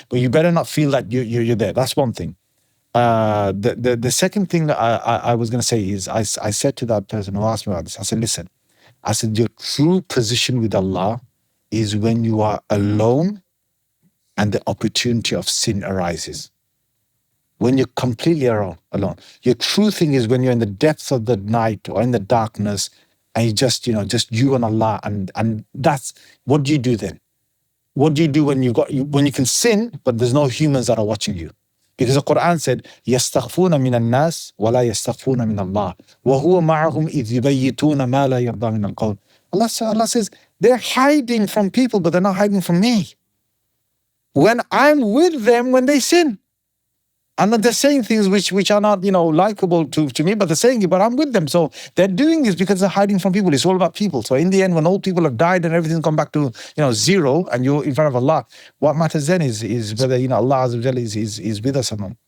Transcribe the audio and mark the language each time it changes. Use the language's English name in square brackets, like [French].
[English] But you better not feel that you're there. That's one thing. The second thing that I was going to say is I said to that person who asked me about this, I said, listen, your true position with Allah is when you are alone and the opportunity of sin arises. When you're completely alone. Your true thing is when you're in the depths of the night or in the darkness and you just you and Allah, and that's, what do you do then? What do you do when you can sin but there's no humans that are watching you? Because the Quran said, [Arabic] يَسْتَخْفُونَ مِنَ النَّاسِ وَلَا يَسْتَخْفُونَ مِنَ اللَّهِ وَهُوَ مَعَهُمْ إِذْ يُبَيِّتُونَ مَا لَا يَرْضَى مِنَ الْقَوْلِ. [English] Allah says, they're hiding from people, but they're not hiding from me. When I'm with them when they sin. And they're saying things which are not, likable to me, but they're saying it, but I'm with them. So they're doing this because they're hiding from people. It's all about people. So in the end, when all people have died and everything's gone back to, zero, and you're in front of Allah, what matters then is whether, Allah Azza wa Jalla is with us or not.